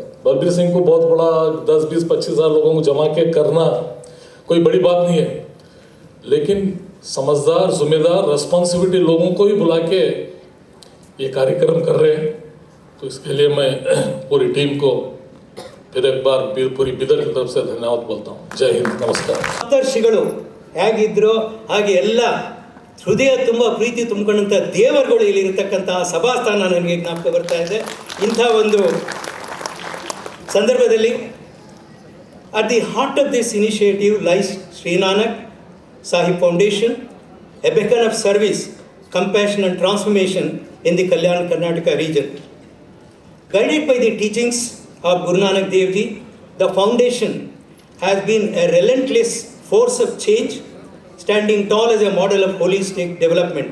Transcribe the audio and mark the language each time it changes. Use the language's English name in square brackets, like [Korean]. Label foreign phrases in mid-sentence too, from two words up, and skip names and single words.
[Hindi] बलबीर सिंह को बहुत बड़ा 10, 20, 25 हज़ार लोगों को जमा के करना कोई बड़ी बात नहीं है, लेकिन समझदार, जिम्मेदार, रिस्पॉन्सिबिलिटी लोगों को ही बुला के ये कार्यक्रम कर रहे हैं। तो इसके लिए मैं पूरी टीम को फिर एक बार पूरी बिदर की तरफ से धन्यवाद बोलता हूँ। जय हिंद, नमस्कार। [Kannada] ಸಪ್ತರ್ಷಿಗಳು ಹೇಗಿದ್ರು ಹಾಗೆ ಎಲ್ಲ ಹೃದಯ ತುಂಬ ಪ್ರೀತಿ ತುಂಬಿಕೊಂಡಂಥ ದೇವರುಗಳು ಇಲ್ಲಿರತಕ್ಕಂತಹ ಸಭಾಸ್ಥಾನ ನನಗೆ ಜ್ಞಾಪಕ ಬರ್ತಾ ಇದೆ. ಇಂಥ ಒಂದು ಸಂದರ್ಭದಲ್ಲಿ [English] at the heart of this initiative lies Shri Nanak Sahib Foundation, a beacon of service, compassion and transformation in the Kalyan Karnataka region. Guided by the teachings of Guru Nanak Dev Ji, the foundation has been a relentless force of change, standing tall as a model of holistic development.